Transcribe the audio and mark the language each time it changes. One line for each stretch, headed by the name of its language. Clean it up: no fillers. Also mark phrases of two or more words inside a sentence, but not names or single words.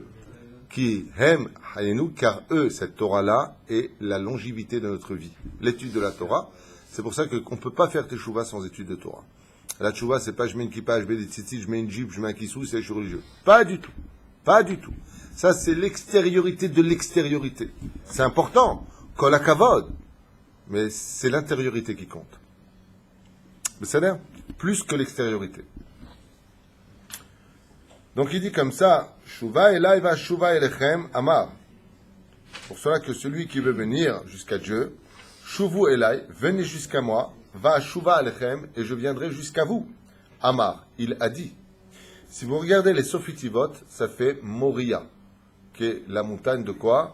French: Qui aime, hayenu, car eux, cette Torah-là, est la longévité de notre vie. L'étude de la Torah. C'est pour ça qu'on ne peut pas faire teshuva sans étude de Torah. La teshuva, c'est pas je mets une kippa, je mets des tzitzit, je mets une jupe, je mets un kissou, c'est je suis religieux. Pas du tout. Pas du tout. Ça, c'est l'extériorité de l'extériorité. C'est important.
Hebrew: כל הכבוד.
French: Mais c'est l'intériorité qui compte. Mais ça a l'air plus que l'extériorité. Donc il dit comme ça,
Hebrew: שובו אליי ואשובה אליכם אמר.
French: Pour cela que celui qui veut venir jusqu'à Dieu,
Hebrew: שובו אליי,
French: venez jusqu'à moi,
Hebrew: ואשובה אליכם,
French: et je viendrai jusqu'à vous. Amar, il a dit. Si vous regardez les Sofitivot, ça fait Moria, qui est la montagne de quoi?